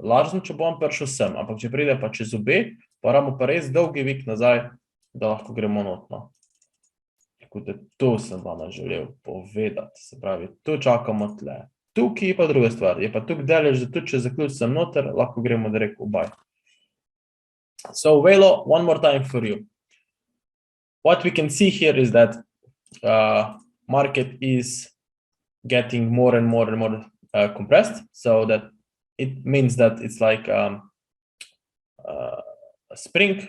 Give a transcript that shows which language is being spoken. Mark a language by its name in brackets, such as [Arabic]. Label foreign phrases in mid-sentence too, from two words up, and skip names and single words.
[Slovenian] Lažno, če bom prišel sem, ampak če pride pa čez obe, pa rabimo pa res dolgi vik nazaj, da lahko gremo notno. Tako da to sem vama želel povedati. Se pravi, tu čakamo tle. Tukaj pa druga stvar. Je pa tukaj delež, da tudi če zaključim noter, lahko gremo direkt v buy. [English] So, Velo, one more time for you. What we can see here is that market is getting more and more and more compressed. So that it means that it's like a spring.